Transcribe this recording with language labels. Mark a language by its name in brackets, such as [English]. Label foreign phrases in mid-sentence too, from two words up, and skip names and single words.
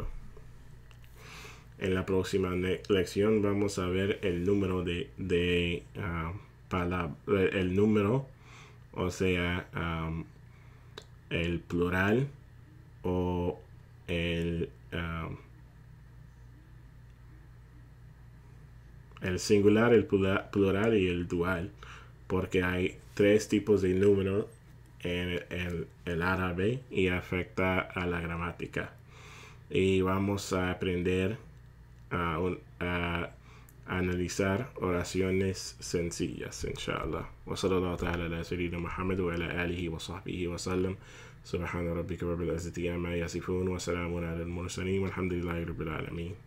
[Spanish] En la próxima lección vamos a ver el número de palabras, el número, o sea, el plural o el singular, el plural y el dual, porque hay 3 tipos de número en el árabe y afecta a la gramática. Y vamos a aprender a analizar oraciones sencillas, inshallah. [Arabic] وصلى الله تعالى على سيدنا محمد وعلى آله وصحبه وسلم. سبحان ربك رب العزة عما يصفون وسلام على المرسلين والحمد لله رب العالمين.